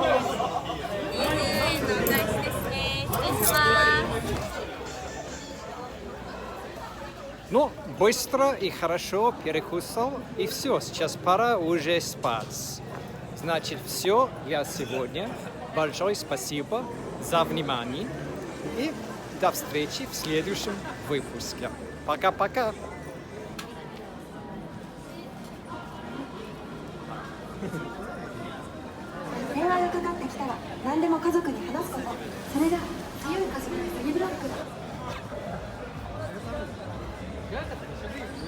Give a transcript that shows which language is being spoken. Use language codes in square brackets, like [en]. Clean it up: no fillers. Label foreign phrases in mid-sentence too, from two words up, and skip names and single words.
[ru] Ну, быстро и хорошо перекусал, и все, сейчас пора уже спать. Значит, все для сегодня. Большое спасибо за внимание и до встречи в следующем выпуске. Пока-пока! [ja] 電話がかかってきたら何でも家族に話すこと、それが強い家族の詐欺ブロック。